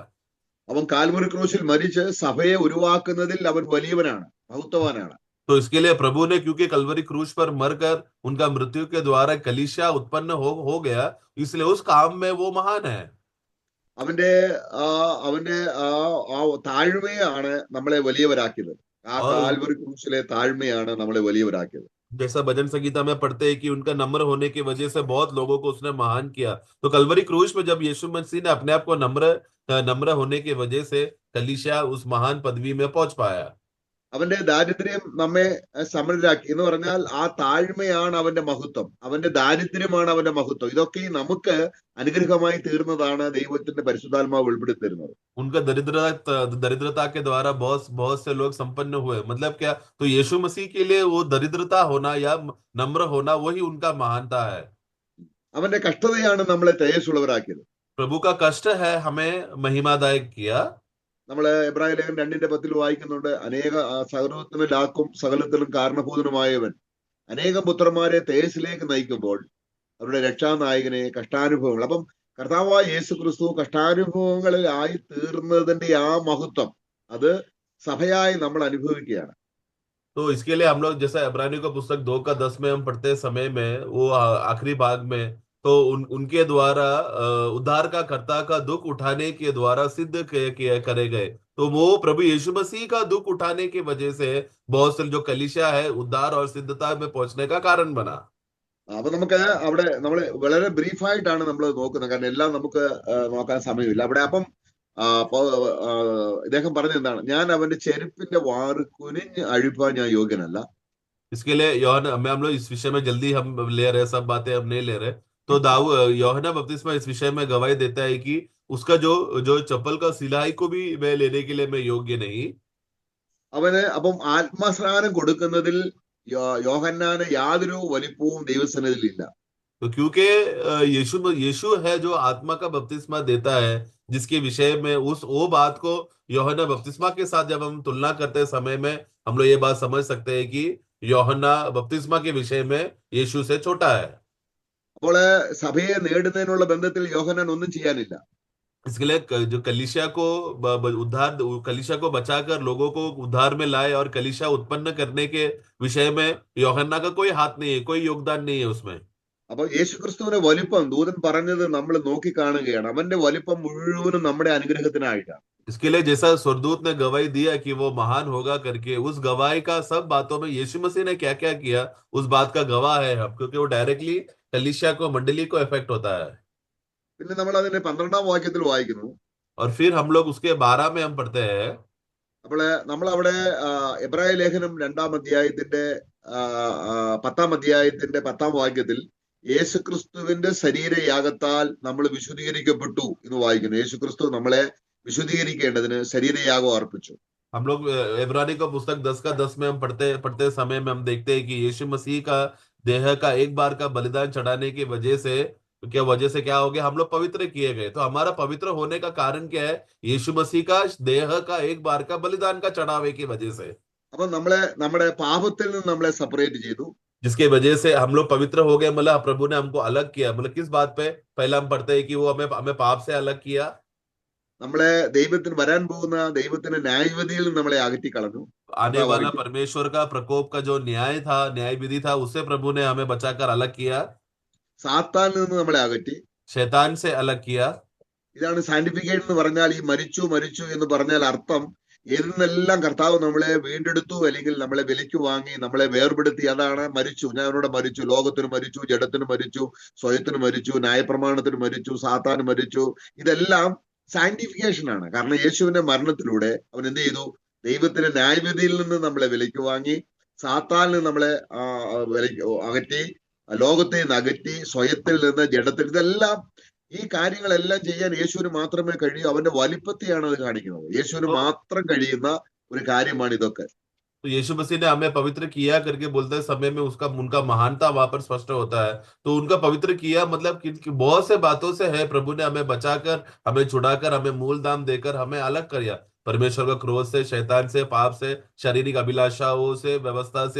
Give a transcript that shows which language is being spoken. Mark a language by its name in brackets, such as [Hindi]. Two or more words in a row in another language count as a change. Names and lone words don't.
[Malayalam] അവൻ കാൽവരി ക്രൂശിൽ മരിച്ച് സഭയെ ഉരുവാക്കുന്നതിൽ അവൻ വലിയവനാണ്, മഹത്വവാനാണ്. [Hindi] तो इसके लिए प्रभु ने, क्योंकि कलवरी क्रूस पर मरकर उनका मृत्यु के द्वारा कलीसिया उत्पन्न हो गया, इसलिए उस काम में वो महान है। [Malayalam] അവന്റെ താഴ്മയാണ് നമ്മളെ വലിയവരാക്കിയത്. ആ കാൽവരി ക്രൂശിലെ താഴ്മയാണ് നമ്മളെ വലിയവരാക്കിയത്. [Hindi] जैसा भजन संगीता में पढ़ते हैं कि उनका नम्र होने की वजह से बहुत लोगों को उसने महान किया। तो कलवरी क्रूस में जब यीशु मसीह ने अपने आप को नम्र होने की वजह से कलीसिया उस महान पदवी में पहुंच पाया। [Malayalam] അവന്റെ ദാരിദ്ര്യം നമ്മെ സമൃദ്ധരാക്കി എന്ന് പറഞ്ഞാൽ ആ താഴ്മയാണ് അവന്റെ മഹത്വം, അവന്റെ ദാരിദ്ര്യമാണ് അവന്റെ മഹത്വം. ഇതൊക്കെ നമുക്ക് അനുഗ്രഹമായി തീർന്നതാണ് ദൈവത്തിന്റെ പരിശുദ്ധാത്മാവ് വെളിപ്പെടുത്തി തരുന്നത്. [Hindi] उनका दरिद्रता के द्वारा बहुत से लोग संपन्न हुए। मतलब क्या? तो यीशु मसीह के लिए वो दरिद्रता होना या नम्र होना, वही उनका महानता है। [Malayalam] അവന്റെ കഷ്ടതയാണ് നമ്മളെ തേജസ്സുള്ളവരാക്കിയത്. [Hindi] प्रभु का कष्ट है हमें महिमादायक किया। [Malayalam] നമ്മള് എബ്രായ ലേഖനം 2:10 വായിക്കുന്നുണ്ട്, അനേക സകലത്തിനും ലാക്കും സകലത്തിലും കാരണഭൂതനുമായവൻ അനേകം പുത്രന്മാരെ തേജസ്സിലേക്ക് നയിക്കുമ്പോൾ അവരുടെ രക്ഷാനായകനെ കഷ്ടാനുഭവങ്ങൾ. അപ്പം കർത്താവായ യേശു ക്രിസ്തു കഷ്ടാനുഭവങ്ങളിൽ ആയി തീർന്നതിന്റെ ആ മഹത്വം അത് സഭയായി നമ്മൾ അനുഭവിക്കുകയാണ്. [Hindi] तो इसके लिए हम लोग, जैसा इब्रानियों का पुस्तक 2:10 में हम पढ़ते समय में, वो आखिरी भाग में, तो उनके द्वारा उद्धार का कर्ता का दुख उठाने के द्वारा सिद्ध करे गए। तो वो प्रभु यीशु मसीह का दुख उठाने की वजह से बहुत से जो कलीसिया है उद्धार और सिद्धता में पहुंचने का कारण बना। [Malayalam] അപ്പൊ നമുക്ക് അവിടെ നമ്മൾ വളരെ ബ്രീഫായിട്ടാണ് നമ്മൾ നോക്കുന്നത്, കാരണം എല്ലാം നമുക്ക് നോക്കാൻ സമയമില്ല അവിടെ. അപ്പം ഇദ്ദേഹം പറഞ്ഞ എന്താണ്? ഞാൻ അവന്റെ ചെരുപ്പിന്റെ വാറ് കുനിഞ്ഞ് അഴിപ്പാൻ ഞാൻ യോഗ്യനല്ല. [Hindi] इसके लिए हम लोग इस विषय में जल्दी हम ले रहे, सब बातें हम नहीं ले रहे। तो दाऊ यूहन्ना बपतिस्मा इस विषय में गवाही देता है कि उसका जो जो चप्पल का सिलाई को भी मैं लेने के लिए मैं योग्य नहीं। [Malayalam] അവന് അപ്പം ആത്മസ്നാനം കൊടുക്കുന്നതിൽ യോഹന്നാന് യാതൊരു വലിപ്പവും ദൈവസന്നിധിയിലില്ല. [Hindi] तो क्योंकि यीशु यीशु है जो आत्मा का बपतिस्मा देता है, जिसके विषय में उस वो बात को यूहन्ना बपतिस्मा के साथ जब हम तुलना करते समय में हम लोग ये बात समझ सकते हैं कि यूहन्ना बपतिस्मा के विषय में यीशु से छोटा है। [Malayalam] അപ്പോൾ സഭയെ നേടുന്നതിനുള്ള ബന്ധത്തിൽ യോഹന്നാൻ ഒന്നും ചെയ്യാനില്ല. [Hindi] इसके लिए जो कलीसिया को उद्धार, कलीसिया को बचाकर लोगों को उद्धार में लाए और कलीसिया उत्पन्न करने के विषय में यूहन्ना का कोई हाथ नहीं है, कोई योगदान नहीं है उसमें। [Malayalam] അപ്പൊ യേശുക്രിസ്തുവിന്റെ വലിപ്പം ദൂതൻ പറഞ്ഞത് നമ്മൾ നോക്കി കാണുകയാണ്. അവന്റെ വലിപ്പം മുഴുവനും നമ്മുടെ അനുഗ്രഹത്തിനായിട്ടാണ്. [Hindi] इसके लिए जैसा स्वर्गदूत ने गवाही दिया कि वो महान होगा करके, उस गवाही का सब बातों में यीशु मसीह ने क्या क्या किया उस बात का गवाह है हम, क्योंकि वो डायरेक्टली कलीसिया को, मंडली को इफेक्ट होता है। [Malayalam] പിന്നെ നമ്മൾ അതിന്റെ 12ാം വാക്യത്തിൽ വായിക്കുന്നു. [Hindi] और फिर हम लोग उसके 12 में हम पढ़ते हैं। [Malayalam] അപ്പോൾ നമ്മൾ അവിടെ എബ്രായ ലേഖനം 2ാം അധ്യായത്തിന്റെ 10ാം അധ്യായത്തിന്റെ 10ാം വാക്യത്തിൽ യേശുക്രിസ്തുവിന്റെ ശരീരയാഗത്താൽ നമ്മൾ വിശുദ്ധീകരിക്കപ്പെട്ടു എന്ന് വായിക്കുന്നു. യേശുക്രിസ്തു നമ്മളെ വിശുദ്ധീകരിക്കേണ്ടതിന് ശരീരയാഗം അർപ്പിച്ചു. [Hindi] हम लोग इब्रानी का पुस्तक 10 का 10 में हम पढ़ते पढ़ते समय में हम देखते हैं कि यीशु मसीह का देह का एक बार का बलिदान चढ़ाने की वजह से क्या हो गया, हम लोग पवित्र किए गए। तो हमारा पवित्र होने का कारण क्या है? यीशु मसीह का देह का एक बार का बलिदान का चढ़ावे की वजह से, [Malayalam] അപ്പൊ നമ്മളെ നമ്മുടെ പാപത്തിൽ നിന്ന് നമ്മളെ സെപ്പറേറ്റ് ചെയ്തു. [Hindi] जिसके वजह से हम लोग पवित्र हो गए। मतलब प्रभु ने हमको अलग किया। मतलब किस बात पे? पहला हम पढ़ते हैं कि वो हमें हमें पाप से अलग किया। [Malayalam] നമ്മളെ ദൈവത്തിന് വരാൻ പോകുന്ന ദൈവത്തിന്റെ ന്യായവിധിയിൽ നിന്ന് നമ്മളെ അകറ്റി കളഞ്ഞു. [Hindi] आने वाला परमेश्वर का प्रकोप का जो न्याय था, न्याय विधि था, उससे प्रभु ने हमें बचाकर अलग किया। [Malayalam] സാത്താനിൽ നിന്ന് നമ്മളെ അകറ്റി. [Hindi] शैतान से अलग किया। [Malayalam] ഇതാണ് സാന്റിഫിക്കേഷൻ എന്ന് പറഞ്ഞാൽ. ഈ മരിച്ചു മരിച്ചു എന്ന് പറഞ്ഞാൽ അർത്ഥം ഏതെന്നെല്ലാം കർത്താവ് നമ്മളെ വീണ്ടെടുത്തു, അല്ലെങ്കിൽ നമ്മളെ വിലയ്ക്ക് വാങ്ങി, നമ്മളെ വേർപെടുത്തി. അതാണ് മരിച്ചു. ഞാൻ അവരോട് മരിച്ചു. ലോകത്തിന് മരിച്ചു, ജഡത്തിന് മരിച്ചു, സ്വയത്തിന് മരിച്ചു, ന്യായപ്രമാണത്തിന് മരിച്ചു, സാത്താന് മരിച്ചു. ഇതെല്ലാം സാന്റിഫിക്കേഷൻ ആണ്. കാരണം യേശുവിന്റെ മരണത്തിലൂടെ അവൻ എന്ത് ചെയ്തു? ദൈവത്തിന്റെ ന്യായവിധിയിൽ നിന്ന് നമ്മളെ വിലയ്ക്ക് വാങ്ങി, സാത്താനിൽ നമ്മളെ അകറ്റി, ലോകത്തെ നിന്ന് അകറ്റി, സ്വയത്തിൽ നിന്ന് ജഡത്തിൽ. ഇതെല്ലാം, ഈ കാര്യങ്ങളെല്ലാം ചെയ്യാൻ യേശുവിന് മാത്രമേ കഴിയൂ. അവന്റെ വലിപ്പത്തെയാണ് അത് കാണിക്കുന്നത്. യേശുവിന് മാത്രം കഴിയുന്ന ഒരു കാര്യമാണ് ഇതൊക്കെ. [Hindi] तो यीशु मसीह ने हमें पवित्र किया करके बोलते समय में उनका महानता वहां पर स्पष्ट होता है। तो उनका पवित्र किया मतलब कि बहुत से बातों से है। प्रभु ने हमें बचाकर, हमें छुड़ाकर, हमें मूल दाम देकर हमें अलग किया परमेश्वर का क्रोध से, शैतान से, पाप से, शारीरिक अभिलाषाओं से, व्यवस्था से।